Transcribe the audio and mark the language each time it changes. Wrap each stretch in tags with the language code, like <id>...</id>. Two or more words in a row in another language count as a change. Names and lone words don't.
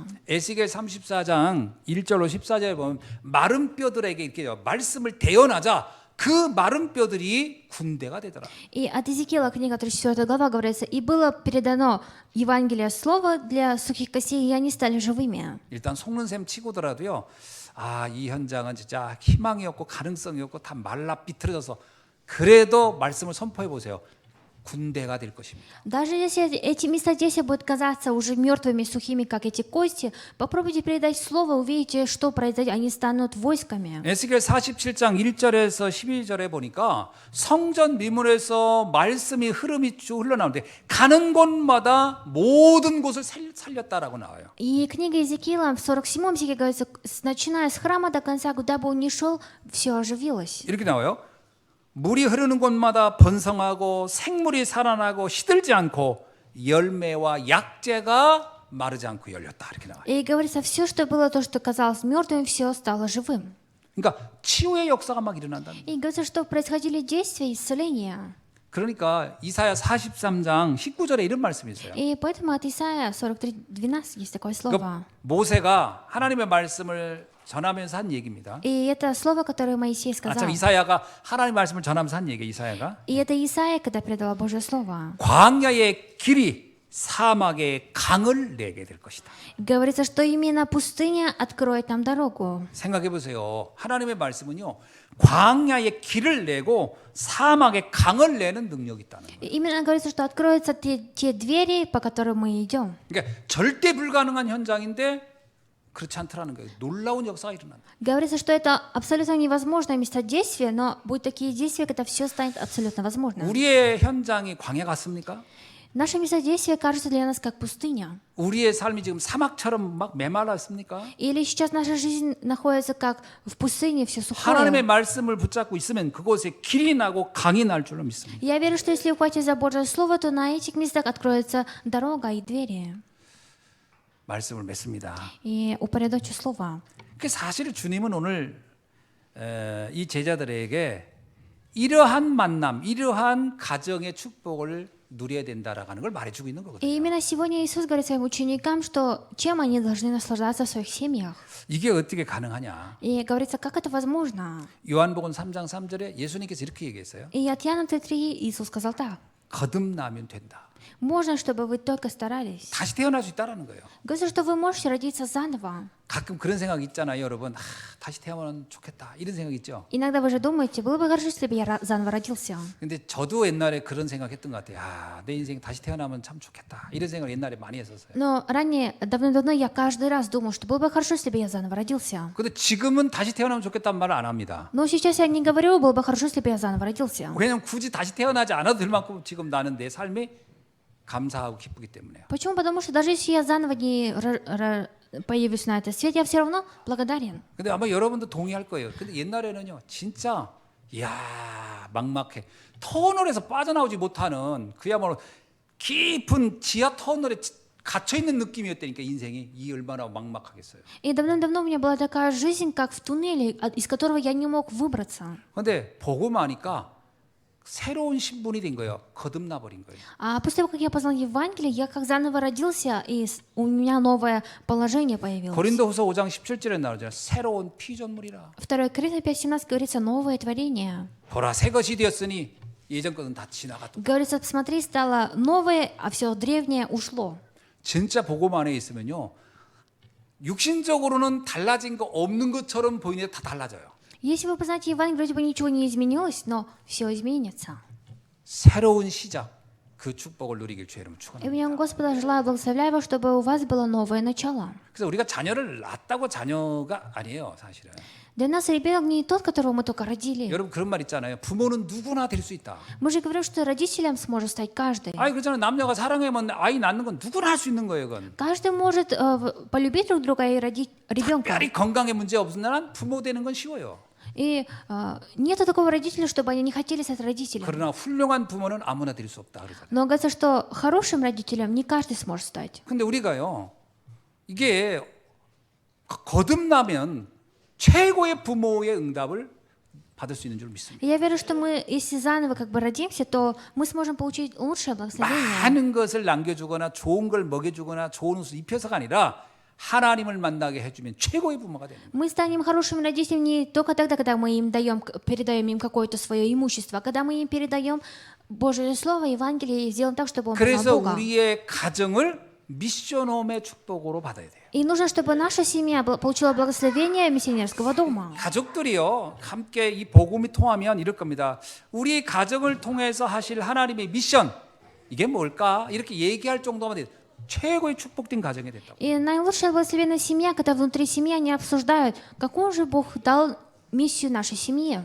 <ko>에스겔 34장 1절로 14절에 보면 마른 뼈들에게 이렇게 말씀을 대언하자 그 마른 뼈들이 군대가 되더라.</ko> <ru>И от Иезекиила, книга 34 глава, говорится, «И было передано Евангелие Слово для сухих костей, и они стали живыми».</ru> <ko>일단 속는 셈 치고더라도요. 아, 이 현장은 진짜 희망이 없고 가능성이 없고 다 말라 비틀어져서 그래도 말씀을 선포해 보세요. 군대가 될 것입니다.</ko> <ru>Даже если эти места действия будут казаться уже мертвыми, сухими, как эти кости, попробуйте передать Слово, увидите, что произойдет, они станут войсками.</ru> <ko>에스겔 47장 1절에서 12절에 보니까 성전 미문에서 말씀이 흐름이 쭉 흘러나오는데 가는 곳마다 모든 곳을 살렸다라고 나와요.</ko> <ru>И книга Иезекиила в 47 стихе говорится, начиная с храма до конца, куда бы он ни шел, все оживилось.</ru> <ko>이렇게 나와요. 물이 흐르는 곳마다 번성하고 생물이 살아나고 시들지 않고 열매와 약재가 마르지 않고 열렸다. 이렇게 나와요.</ko> <ru>И говорится, все, что было, то, что казалось мертвым, все стало живым.</ru> <ko>그러니까 치유의 역사가 막 일어난다.</ko> <ru>И говорится, что происходили действия исцеления.</ru> <ko>그러니까 이사야 43장 19절에 이런 말씀이 있어요.</ko> <ru>И поэтому от Исаия 43:12 есть такое слово.</ru> <ko>그러니까 모세가 하나님의 말씀을 전하면서 한 얘기입니다.</ko> <ru>И это слово, которое Моисей сказал.</ru> <ko>참 이사야가 하나님 말씀을 전하면서 한 얘기예요. 이사야가</ko> <ru>И это Исаия, когда предала Божье слово.</ru> <ko>광야의 길이 사막의 강을 내게 될 것이다.</ko> <ru>Говорится, что именно пустыня откроет нам дорогу.</ru> <ko>생각해 보세요. 하나님의 말씀은요. 광야의 길을 내고 사막의 강을 내는 능력이 있다는 거예요.</ko> <ru>И именно говорится, что откроются те двери, по которым мы идем.</ru> <ko>그러니까 절대 불가능한 현장인데 그렇지 않더라는 거예요. 놀라운 역사가 일어난다.</ko> <ru>Говорится, что это абсолютно невозможное место действия, но будут такие действия, когда все станет абсолютно возможно.</ru> <ko>우리의 현장이 광야 같습니까?</ko> <ru>Наше место действия кажется для нас как пустыня.</ru> <ko>우리의 삶이 지금 사막처럼 막 메말랐습니까?</ko> <ru>Или сейчас наша жизнь находится как в пустыне, все</ru> <ko>하나님의</ko> <ru>сухое.</ru> <ko>말씀을 붙잡고 있으면 그곳에 길이 나고 강이 날 줄로 믿습니다.</ko> <ru>Я верю, что если ухватить за Божье Слово, то на этих местах откроется дорога и двери.</ru> <ko>말씀을 맺습니다.</ko> <ru>И упорядочу Слово.</ru> <ko>그 사실 주님은 오늘 이 제자들에게 이러한 만남, 이러한 가정의 축복을 누려야 된다라는 걸 말해주고 있는</ko> <ru>И</ru> <ko>거거든요.</ko> <ru>именно сегодня Иисус говорит своим ученикам, что чем они должны наслаждаться в своих семьях.</ru> <ko>이게 어떻게 가능하냐?</ko> <ru>И говорится, как это возможно.</ru> <ko>요한복음 3장 3절에 예수님께서 이렇게 얘기했어요.</ko> <ru>И от Иоанна 3:3 Иисус сказал так.</ru> <ko>거듭나면 된다.</ko> <ru>Можно, чтобы вы только старались.</ru> <ko>다시 태어날 수 있다라는 거예요.</ko> <ru>Говорится, что вы можете родиться заново.</ru> <ko>가끔 그런 생각 있잖아요, 여러분. 다시 태어나면 좋겠다. 이런 생각 있죠.</ko> <ru>Иногда вы же думаете, было бы хорошо, если бы я заново родился.</ru> <ko>근데 저도 옛날에 그런 생각했던 것 같아요. 내 인생 다시 태어나면 참 좋겠다. 이런 생각을 옛날에 많이 했었어요.</ko> <ru>Но ранее, давно-давно, я каждый раз думал, что было бы хорошо, если бы я заново родился.</ru> <ko>근데 지금은 다시 태어나면 좋겠다는 말을 안 합니다.</ko> <ru>Но сейчас я не говорю, было бы хорошо, если бы я заново родился.</ru> <ko>왜냐면 굳이 다시 태어나지 않아도 될 만큼 지금 나는 내 삶이 감사하고 기쁘기 때문에요.</ko> <ru>Почему? Потому что даже если я заново не появлюсь на этот свет, я все равно благодарен.</ru> <ko>근데 아마 여러분도 동의할 거예요. 근데 옛날에는요, 진짜 막막해. 터널에서 빠져나오지 못하는 그야말로 깊은 지하 터널에 갇혀 있는 느낌이었다니까 인생이 이 얼마나 막막하겠어요.</ko> <ru>И давно-давно у меня была такая жизнь, как в туннеле, из которого я не мог выбраться.</ru> <ko>근데 보고 마니까 새로운 신분이 된 거예요. 거듭나 버린 거예요.</ko> <ru>А после того, как я познал Евангелие, я как заново родился, и у меня новое положение появилось.</ru> <ko>고린도후서 5장 17절에 나오잖아요. 새로운 피조물이라.</ko> <ru>2 Коринфянам 5:17 говорится новое творение.</ru> <ko>보라 새 것이 되었으니 예전 것은 다 지나갔다.</ko> <ru>Говорится, посмотри, стало новое, а все древнее ушло.</ru> <ko>진짜 복음 안에 있으면요, 육신적으로는 달라진 거 없는 것처럼 보이는데 다 달라져요.</ko> <ru>Если вы познаете Евангелие, вроде бы ничего не изменилось, но все изменится.</ru> <ko>새로운 시작, 그 축복을 누리길 주의 이름으로</ko> <ru>И</ru> <ko>축원합니다.</ko> <ru>в нем Господа желаю, благословляю вас, чтобы у вас было новое начало.</ru> <ko>그래서 우리가 자녀를 낳았다고 자녀가 아니에요, 사실은.</ko> <ru>Для нас ребенок не тот, которого мы только родили.</ru> <ko>여러분 그런 말 있잖아요. 부모는 누구나 될 수 있다.</ko> <ru>Мы же говорим, что родителем сможет стать каждый.</ru> <ko>아니 그렇잖아요. 남녀가 사랑하면 아이 낳는 건 누구나 할 수 있는 거예요, 그건.</ko> <ru>Каждый может полюбить друг друга и родить ребенка.</ru> <ko>특별히 건강에 문제 없는 한 부모 되는 건 쉬워요.</ko> <ru>И нету такого родителя, чтобы они не хотели стать родителем.</ru> <ko>그러나 훌륭한 부모는 아무나 될 수 없다 그러잖아요.</ko> <ru>Но говорится, что хорошим родителем не каждый сможет стать.</ru> <ko>근데 우리가요, 이게 거듭나면 최고의 부모의 응답을 받을 수 있는 줄 믿습니다.</ko> <ru>И я верю, что мы, если заново как бы родимся, то мы сможем получить лучшее благословение.</ru> <ko>많은 것을 남겨주거나 좋은 걸 먹여주거나 좋은 옷을 입혀서가 아니라 하나님을 만나게 해주면 최고의 부모가 되는 거예요.</ko> <ru>Мы станем хорошими родителями не только тогда, когда мы им передаем им какое-то свое имущество, а когда мы им передаем Божье Слово, Евангелие, и сделаем так, чтобы он</ru> <ko>그래서</ko> <ru>познал Бога.</ru> <ko>우리의 가정을 미션홈의 축복으로 받아야 돼요.</ko> <ru>И нужно, чтобы наша семья получила благословение миссионерского дома.</ru> <ko>가족들이요, 함께 이 복음이 통하면 이럴 겁니다. 우리 가정을 통해서 하실 하나님의 미션, 이게 뭘까? 이렇게 얘기할 정도만 돼요. 최고의 축복된 가정이 됐다고.</ko> <ru>И наилучшая благословенная семья, когда внутри семьи они обсуждают, какую же Бог дал миссию нашей семье.</ru>